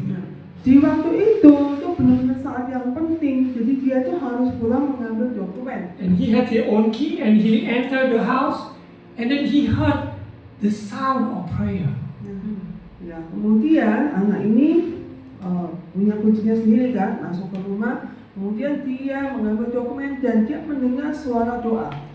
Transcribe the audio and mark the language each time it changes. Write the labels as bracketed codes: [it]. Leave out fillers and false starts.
[id] Nah, di waktu itu benar-benar saat yang penting. Jadi dia tuh harus pulang mengambil dokumen. [en] And he had his own key, and he entered the house, and then he heard the sound of prayer. [id] Ya, kemudian anak ini punya kuncinya sendiri kan, masuk ke rumah. Kemudian dia mengambil dokumen dan dia mendengar suara doa.